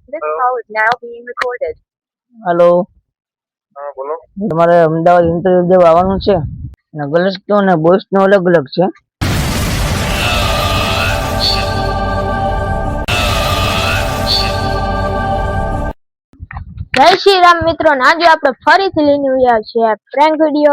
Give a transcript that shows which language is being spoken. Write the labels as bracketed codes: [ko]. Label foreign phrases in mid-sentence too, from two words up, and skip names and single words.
[en] This call is now being recorded. [hi] हेलो हाँ बोलो। [gu] તમારે અમદાવાદ ઇન્ટરવ્યુ દેવા આવવાનું છે ને ગર્લ્સ નો ને બોયસ નો અલગ અલગ છે. જય શ્રી રામ મિત્રો, આજે આપણે ફરીથી લઈને આવ્યા છીએ પ્રેન્ક વિડીયો.